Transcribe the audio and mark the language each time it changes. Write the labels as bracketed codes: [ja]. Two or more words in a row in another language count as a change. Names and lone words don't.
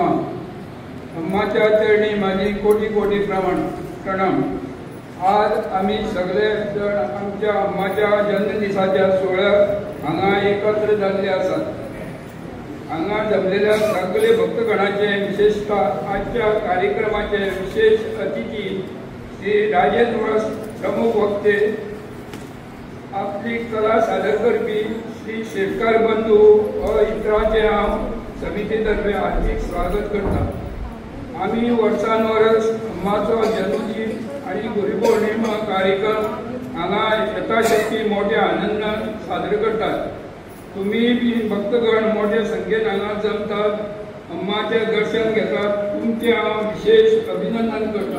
[mr] अम्माच्या चरणी माझी कोटी कोटी प्रणाम। [kok] आज आम्ही सगळे जण आमच्या अम्माच्या जन्मदिसाच्या सोहळ्याक हांगा एकत्र जाल्ले आसात। हांगा जमलेल्या सगळे भक्तगणाचे विशेषतः आजच्या कार्यक्रमाचे विशेष अतिथी श्री राजेंद्र प्रमुख वक्ते, आपली कला सादर करपी श्री शेटकार बंधू व इतरांचे हांव समितीतर्फे हार्दिक स्वागत करता। आम्ही वर्सांवरस अम्माचो जन्मदीन आणि गुरुपौर्णिमा कार्यक्रम हांगा यथाशक्ती मोठ्या आनंदान सादर करतात। तुम्ही बी भक्तगण मोठ्या संख्येन हांगा जमतात, अम्माचे दर्शन घेतात, तुमचे हांव विशेष अभिनंदन करता।